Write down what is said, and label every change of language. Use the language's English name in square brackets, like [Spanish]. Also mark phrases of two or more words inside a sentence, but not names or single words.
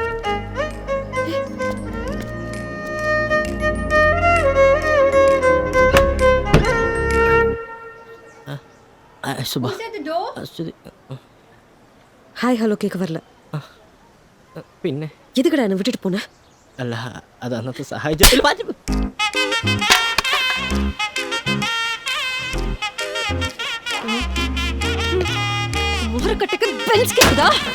[Tamil] சுபா [English] Hi hello [Tamil] கேட்க வரல. [Malayalam] പിന്നെ [Tamil] எதுக்குடா என்னை விட்டுட்டு போன? [Malayalam] അല്ല അത് അന്നത്തെ സാഹചര്യത്തിൽ [Tamil] முகரக்கட்டுக்கு பெல்ஸ் கேக்குதா?